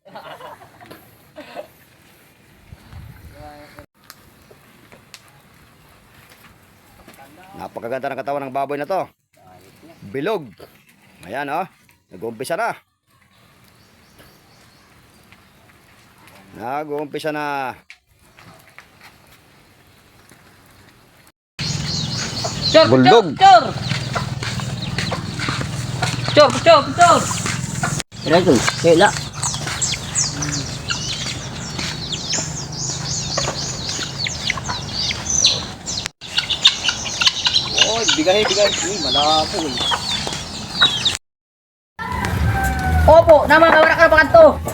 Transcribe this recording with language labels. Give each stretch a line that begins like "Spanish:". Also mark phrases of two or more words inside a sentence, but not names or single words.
Filipino: Napakaganda ng katawan ng baboy na to. Bilog. Ayan, oh. Nag-uumpisa na. Nag-uumpisa na. Cor, Buldog. cor, cor. Cor, cor, cor. Ito, kaya Oh, bigay. Uy, malaki. Opo, nama wala ka na pakanto.